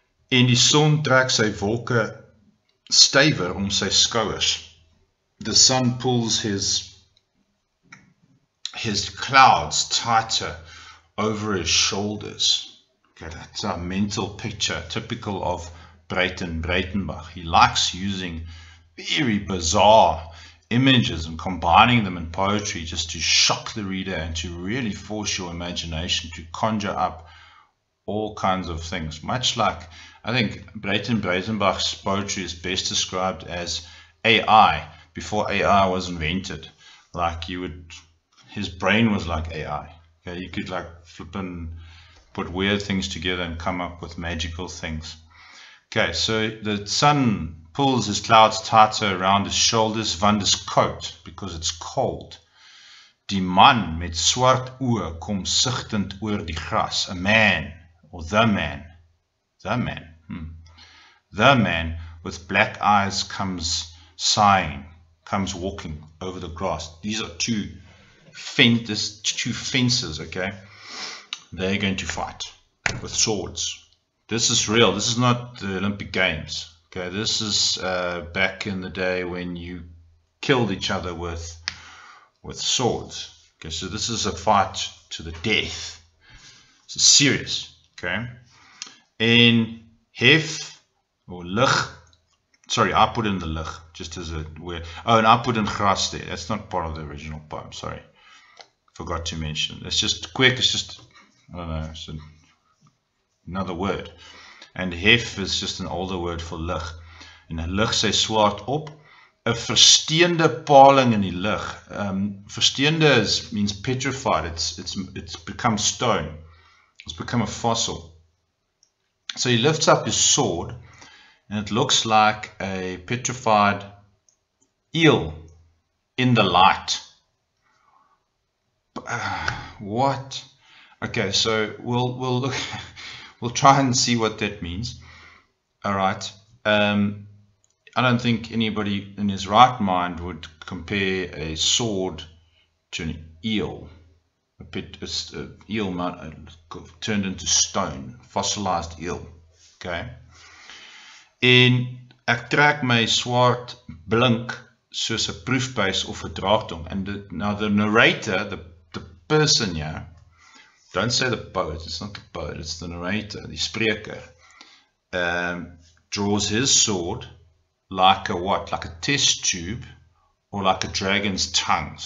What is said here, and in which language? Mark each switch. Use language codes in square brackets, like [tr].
[af] En die son trek sy wolke stywer om sy skouers. [en] The sun pulls his clouds tighter over his shoulders. Okay, that's a mental picture typical of Breitenbach. He likes using very bizarre images and combining them in poetry just to shock the reader and to really force your imagination to conjure up all kinds of things. Much like, I think Breitenbach's poetry is best described as AI before AI was invented. Like his brain was like AI. Okay, you could like flip and put weird things together and come up with magical things. Okay, so the sun pulls his clouds tighter around his shoulders, van his coat, because it's cold. [af] Die man met swart oë kom sigtend oor die gras. [en] A man, or the man with black eyes comes sighing, comes walking over the grass. These are two fences, okay? They're going to fight with swords. This is real. This is not the Olympic Games. Okay, this is back in the day when you killed each other with swords. Okay, so this is a fight to the death. This is serious. [af] Okay, en hef or lig. [en] Sorry, I put in the lig just as a word. Oh, and I put in gras there. That's not part of the original poem. Sorry, forgot to mention. It's just quick. It's just, I don't know, it's another word. And hef is just an older word for lig. [af] En lig sy swaard op. 'n Versteende paling in die lig. [en] Versteende means petrified. It's become stone. It's become a fossil. So he lifts up his sword, and it looks like a petrified eel in the light. What? Okay, so we'll look. We'll try and see what that means. All right. I don't think anybody in his right mind would compare a sword to an eel. A eel turned into stone, fossilized eel. Okay. [af] En ek trek my swaard blink soos 'n proefbuis of 'n draagtong. [en] And now the narrator, the person here, don't say the poet, it's not the poet, it's the narrator, [af] die spreker, [en] draws his sword like a what? Like a test tube or like a dragon's tongue.